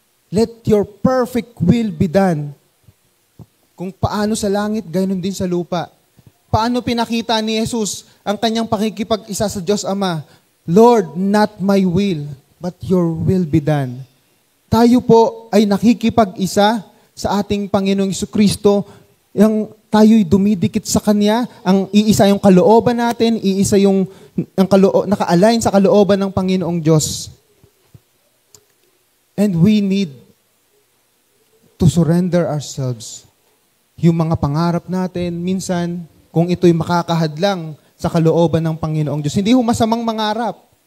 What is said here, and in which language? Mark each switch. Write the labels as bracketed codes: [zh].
[en] Let your perfect will be done. [tl] Kung paano sa langit, ganoon din sa lupa. Paano pinakita ni Jesus ang kanyang pakikipag-isa sa Diyos Ama? [en] Lord, not my will, but your will be done. [tl] Tayo po ay nakikipag-isa sa ating Panginoong Jesucristo, yung tayo'y dumidikit sa Kanya, ang iisa yung kalooban natin, iisa yung naka-align sa kalooban ng Panginoong Diyos. [en] And we need to surrender ourselves. [tl] Yung mga pangarap natin, minsan, kung ito'y makakahadlang sa kalooban ng Panginoong Diyos, hindi masamang mangarap.